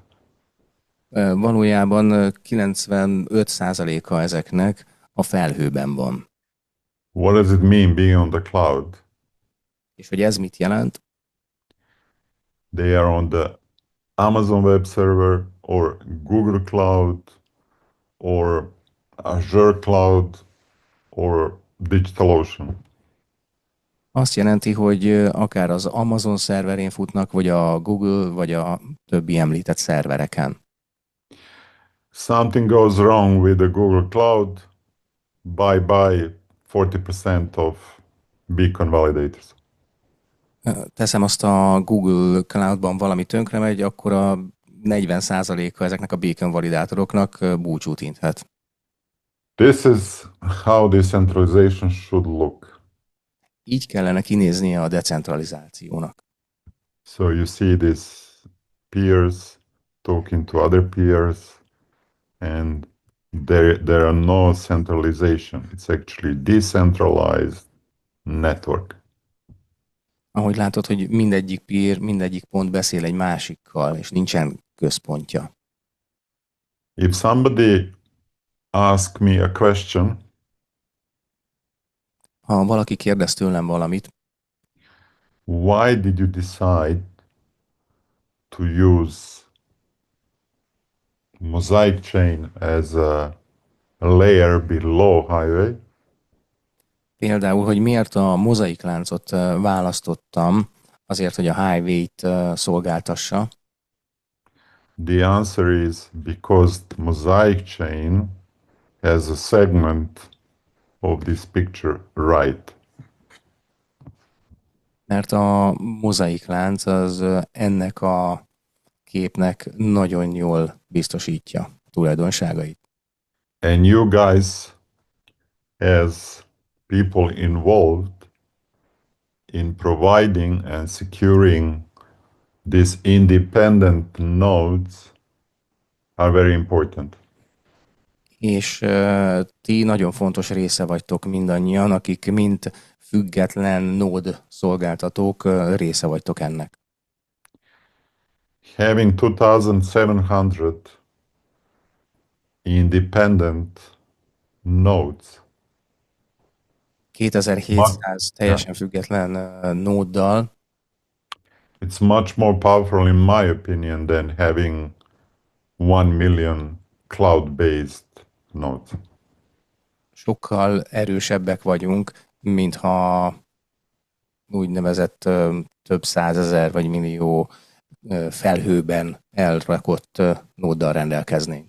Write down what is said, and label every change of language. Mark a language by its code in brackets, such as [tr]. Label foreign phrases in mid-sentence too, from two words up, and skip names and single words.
[hu] Valójában 95%-a ezeknek a felhőben van. [en] What does it mean being on the cloud? [hu] És hogy ez mit jelent? [en] They are on the Amazon Web Server or Google Cloud or Azure Cloud or DigitalOcean. [hu] Azt jelenti, hogy akár az Amazon szerverén futnak, vagy a Google, vagy a többi említett szervereken. [en] Something goes wrong with the Google Cloud, bye-bye 40% of beacon validators. [hu] Teszem azt a Google Cloudban valami tönkre megy, akkor a 40%-a ezeknek a beacon validátoroknak búcsút inthet. [en] This is how decentralization should look. [hu] Így kellene kinéznie a decentralizációnak. [en] So you see these peers talking to other peers, and there are no centralization. It's actually decentralized network. [hu] Ahogy látod, hogy mindegyik peer, mindegyik pont beszél egy másikkal, és nincsen központja. [en] If somebody asks me a question, [hu] Ha valaki kérdez tőlem valamit, [en] why did you decide to use mosaic chain as a layer below highway? [hu] például, hogy miért a mozaikláncot választottam azért, hogy a highway-t szolgáltassa? [en] The answer is because the mosaic chain has a segment of this picture right. [hu] Mert a mozaik lánc az ennek a képnek nagyon jól biztosítja a tulajdonságait. [en] And you guys, as people involved in providing and securing these independent nodes, are very important. [hu] És ti nagyon fontos része vagytok mindannyian, akik mint független nód szolgáltatók része vagytok ennek. [en] Having 2,700 independent nodes, [hu] 2700 [en] yeah, [hu] teljesen független nóddal [en] it's much more powerful, in my opinion, than having 1 million cloud-based nodes. [hu] sokkal erősebbek vagyunk, mintha úgynevezett több százezer vagy millió felhőben elrakott nóddal rendelkeznénk.